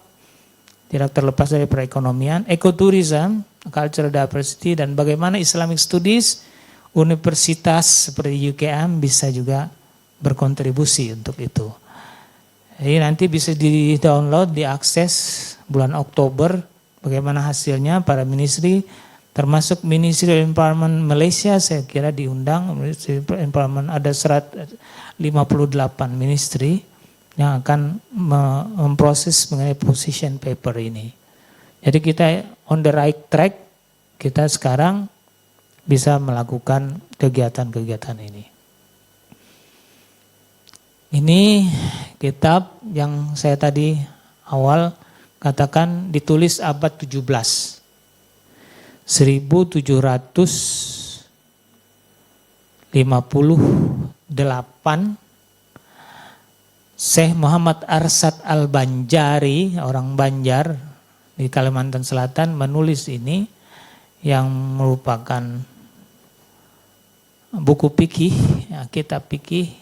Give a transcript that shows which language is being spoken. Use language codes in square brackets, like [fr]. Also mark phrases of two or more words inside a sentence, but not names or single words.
[id] Tidak terlepas dari perekonomian, ekoturism, [en] cultural diversity, [id] dan bagaimana [en] Islamic studies, [id] universitas seperti UKM bisa juga berkontribusi untuk itu. Jadi nanti bisa di-download, diakses bulan Oktober, bagaimana hasilnya para ministry, termasuk Ministry of Environment Malaysia, saya kira diundang, Ministry of Environment ada 158 ministry, yang akan memproses mengenai [en] position paper [id] ini. Jadi kita [en] on the right track, [id] kita sekarang bisa melakukan kegiatan-kegiatan ini. Ini kitab yang saya tadi awal katakan ditulis abad 17. 1758 Syekh Muhammad Arsad Al-Banjari, orang Banjar di Kalimantan Selatan, menulis ini yang merupakan buku fikih, ya, kitab fikih.